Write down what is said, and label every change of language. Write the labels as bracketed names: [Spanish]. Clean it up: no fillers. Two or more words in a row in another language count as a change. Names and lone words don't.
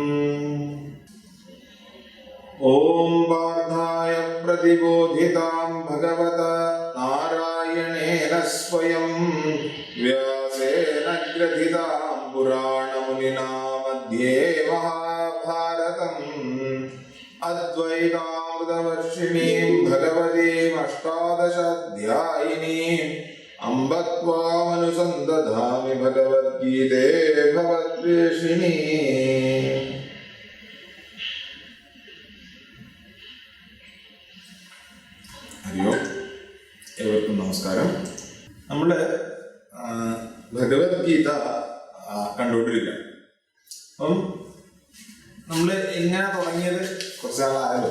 [Sanskrit] ओम पार्थाय प्रतिबोधितां भगवता नारायणेन स्वयं व्यासेन ग्रथितां पुराणमुनिना मध्ये महाभारतम् अद्वैतामृतवर्षिणीं भगवतीम् अष्टादशाध्यायिनीम् अम्ब त्वामनुसन्दधामि भगवद्गीते भवद्वेषिणी। [Malayalam] ഹരിയോ, ഏവർക്കും നമസ്കാരം. നമ്മൾ ഭഗവത്ഗീത കണ്ടുകൊണ്ടിരിക്കുക. അപ്പം നമ്മൾ എങ്ങനെ തുടങ്ങിയത് കുറച്ച് നാളായല്ലോ.